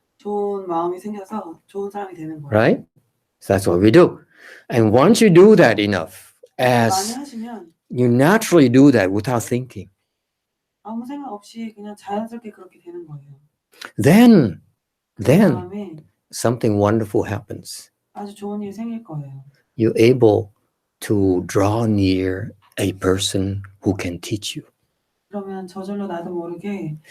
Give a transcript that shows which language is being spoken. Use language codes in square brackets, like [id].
[ko] 좋은 마음이 생겨서 좋은 사람이 되는 거예요. [en] Right? So that's what we do. And once you do that enough, [ko] 많이 [en] as [ko] 하시면 [en] you naturally do that without thinking, [ko] 아무 생각 없이 그냥 자연스럽게 그렇게 되는 거예요. [en] then [ko] 그다음에 [en] something wonderful happens. [ko] 아주 좋은 일이 생길 거예요. [en] You're able to draw near a person who can teach you. [ko] 그러면 저절로 나도 모르게